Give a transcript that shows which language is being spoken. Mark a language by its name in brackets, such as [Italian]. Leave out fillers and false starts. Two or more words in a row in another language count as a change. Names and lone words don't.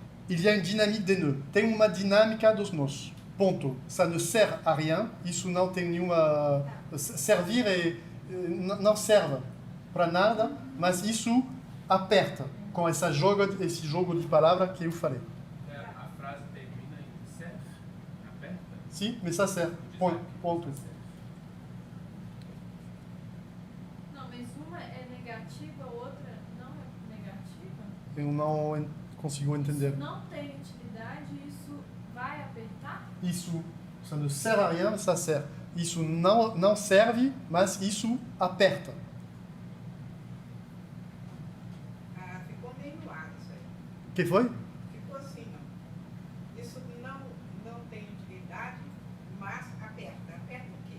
[French] il y a une dynamique des nœuds. [Portuguese] Tem uma dinâmica dos nós. Ponto. [French] Ça ne sert à rien. [Portuguese] Isso não tem nenhuma... Servir não serve para nada, mas isso aperta com esse jogo de palavras que eu falei. A frase termina em serve, aperta. Sim, [French] mais ça sert. [Portuguese] Ponto. Não, mas uma é negativa, a outra não é negativa? Eu não consigo entender. Se não tem utilidade, isso vai apertar? Isso, [French] ça ne sert à rien, mais ça sert. [Portuguese] Isso não serve, mas isso aperta. Ah, ficou meio no ar isso aí. O que foi? Ficou assim, ó. Isso não tem utilidade, mas aperta. Aperta o quê?